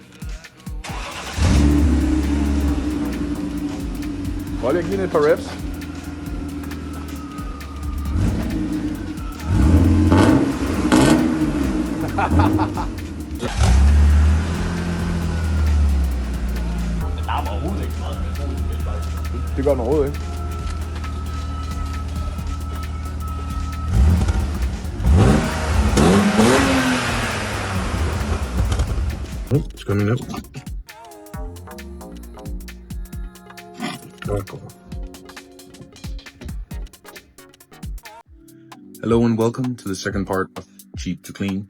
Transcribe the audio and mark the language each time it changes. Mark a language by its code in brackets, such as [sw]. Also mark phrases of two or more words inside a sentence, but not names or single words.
[da] Prøv lige at give den et par reps. Det larmer overhovedet ikke meget. Det gør den overhovedet ikke. [en] It's coming up. Hello and welcome to the second part of Cheap to Clean.